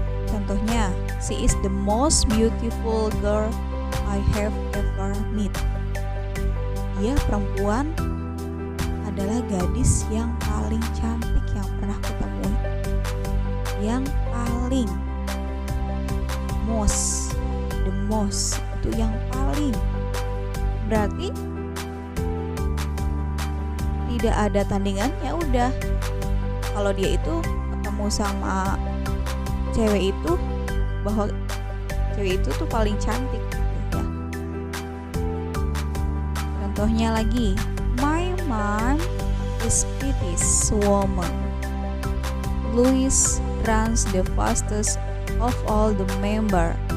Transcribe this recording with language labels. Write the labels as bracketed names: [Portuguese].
[Indonesian] Contohnya, [English] she is the most beautiful girl I have ever met. [Indonesian] Dia perempuan adalah gadis yang paling cantik yang pernah kutemui. Yang paling, most, the most itu yang paling. Berarti tidak ada tandingannya udah. Kalau dia itu ketemu sama cewek itu, bahwa cewek itu tuh paling cantik gitu ya. Contohnya lagi, [English] my mom is prettiest woman. Louis runs the fastest of all the member.